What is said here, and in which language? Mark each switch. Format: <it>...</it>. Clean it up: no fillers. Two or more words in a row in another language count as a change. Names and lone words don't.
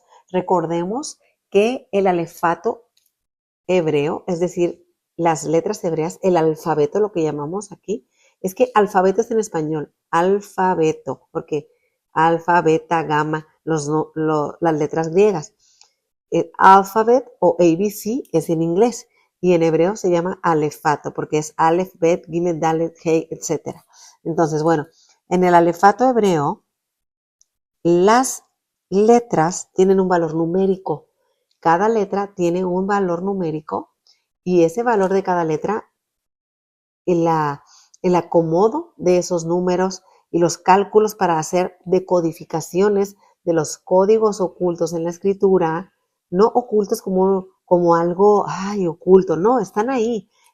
<es>Recordemos que el alefato hebreo, es decir, las letras hebreas, el alfabeto, lo que llamamos aquí, es que alfabeto es en español, alfabeto, porque</es> <el>άλφα, βήτα, γάμμα,</el> <es>las letras griegas. El alfabet o ABC es en inglés, y en hebreo se llama alefato, porque es</es> <he>אלף, בית, גימל, דלת,</he> <es>hey, etc. Entonces, bueno, en el alefato hebreo, las letras tienen un valor numérico. Cada letra tiene un valor numérico, y ese valor de cada letra, el acomodo de esos números y los cálculos para hacer decodificaciones de los códigos ocultos en la escritura, no ocultos como algo, oculto, no, están ahí</es>